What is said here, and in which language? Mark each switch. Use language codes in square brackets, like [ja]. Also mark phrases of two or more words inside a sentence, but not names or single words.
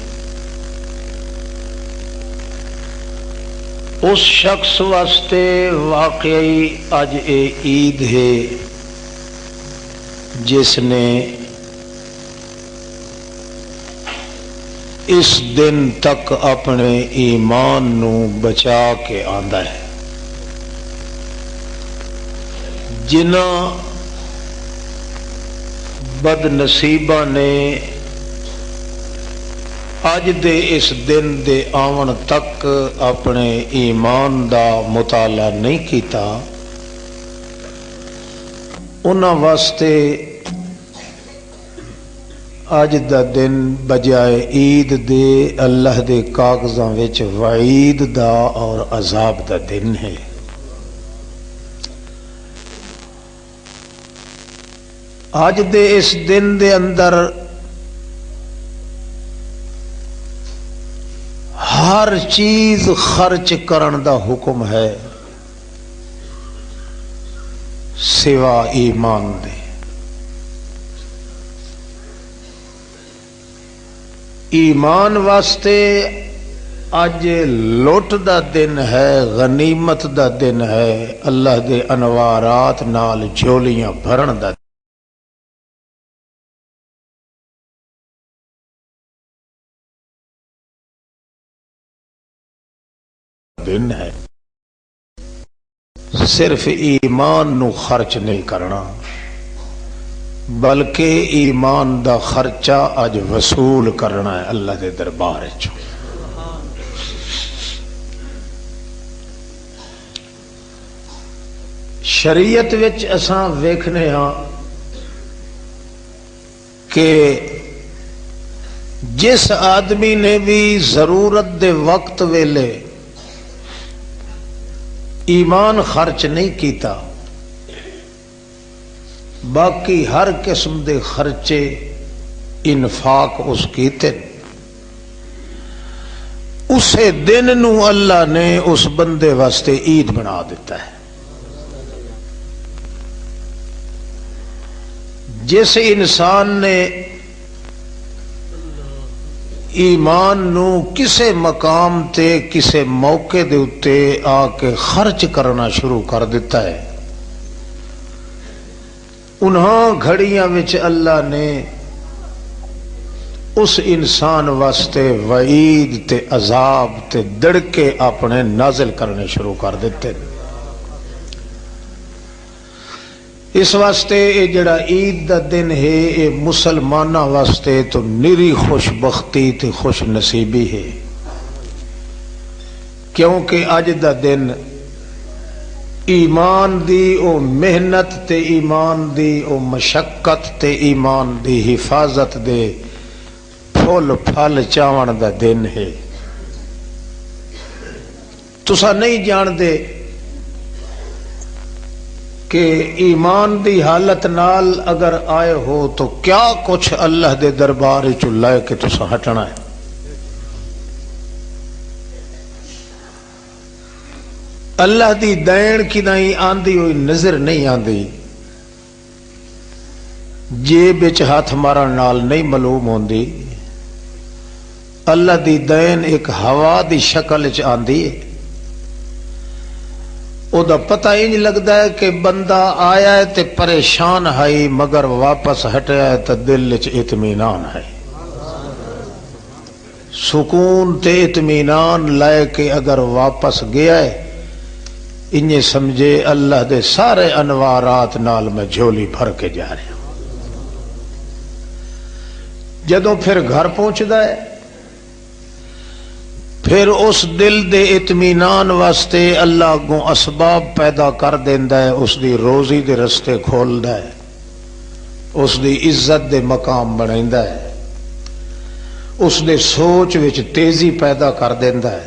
[pa] اس شخص واسطے واقعی اج اے عید ہے جس نے اس دن تک اپنے ایمان نو بچا کے آندا ہے. جنہاں بد نصیباں نے اج دے اس دن دے آون تک اپنے ایمان دا مطالعہ نہیں کیتا، انہاں واسطے اج دا دن بجائے عید دے اللہ دے کاغذاں وچ وعید دا اور عذاب دا دن ہے۔ اج دے اس دن دے اندر ہر چیز خرچ کرن دا حکم ہے سوا ایمان دے۔ ایمان واسطے اج لوٹ دا دن ہے، غنیمت دا دن ہے، اللہ دے انوارات نال جھولیاں بھرن دا دن ہے۔ صرف ایمان نو خرچ نہیں کرنا بلکہ ایمان دا خرچہ اج وصول کرنا ہے اللہ دے دربار وچ۔ شریعت وچ اساں ویکھنے ہاں کہ جس آدمی نے بھی ضرورت دے وقت ویلے ایمان خرچ نہیں کیتا، باقی ہر قسم دے خرچے انفاق اس کیتے، اسے دن نو اللہ نے اس بندے واسطے عید بنا دیتا ہے۔ جس انسان نے ایمان نو کسے مقام تے کسے موقع دے اتے آ کے خرچ کرنا شروع کر دیتا ہے، انہاں گھڑیاں وچ اللہ نے اس انسان واسطے وعید تے عذاب تے دڑکے اپنے نازل کرنے شروع کر دیتے۔ اس واسطے یہ جڑا عید دا دن ہے یہ مسلمانوں واسطے تو نری خوش بختی تے خوش نصیبی ہے، کیونکہ اج دا دن ایمان دی او محنت تے ایمان دی او مشقت تے ایمان دی حفاظت دے پھول پھل چاون دا دن ہے۔ تساں نہیں جان دے کہ ایمان دی حالت نال اگر آئے ہو تو کیا کچھ اللہ دے دربار چ لے کے تساں ہٹنا ہے۔ اللہ دی دین کدائیں آندی ہوئی نظر نہیں آندی، جیب وچ ہاتھ مارن نال نہیں معلوم ہوندی۔ اللہ دی دین ایک ہوا دی شکل چ آندی ہے، او دا پتہ ہی نہیں لگتا ہے کہ بندہ آیا ہے تے پریشان ہے مگر واپس ہٹیا ہے تے دل وچ اطمینان ہے۔ سکون تے اطمینان لے کے اگر واپس گیا ہے انہیں سمجھے اللہ دے سارے انوارات نال [ur] میں جھولی بھر کے جا رہا ہوں۔ [pa] جدوں پھر گھر پہنچدا ہے پھر اس دل دے اطمینان واسطے اللہ اگوں اسباب پیدا کر دیندا ہے، اس دی روزی دے رستے کھولدا ہے، اس دی عزت دے مقام بنائندا ہے، اس دے سوچ وچ تیزی پیدا کر دیندا ہے۔